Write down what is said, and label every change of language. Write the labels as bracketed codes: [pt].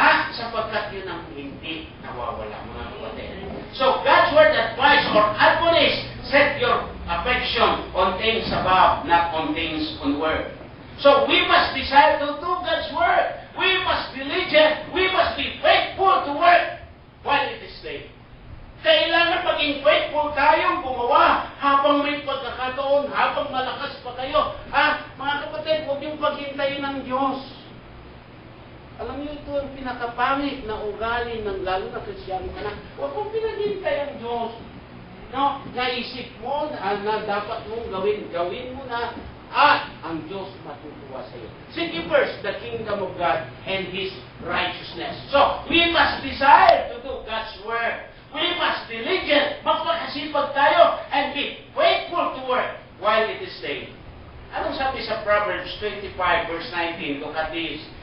[tl] Sapagkat yun ang hindi nawawala, mga kapatid. [en] So, God's word advice or admonish, set your affection on things above, not on things on earth. So, we must decide to do God's word. We must be diligent. We must be faithful to work while it is day. [tl] Kailangan maging faithful tayong gumawa habang may pagkakataon, habang malakas pa kayo. Mga kapatid, huwag niyong paghintayin ng Diyos. Alam niyo, ito ang pinakapangit na ugali ng lalo na Kristyano ka na. Huwag mong pinaghintay ang Diyos. No? Naisip mo na dapat mong gawin mo na at ang Diyos matutuwa sa iyo. [en] Seek ye first the kingdom of God and His righteousness. So, we must desire to do God's work. We must be diligent, [tl] magpakasipag tayo, [en] and be faithful to work while it is day. [tl] Anong sabi sa [en] Proverbs 25 verse 19? Look at this.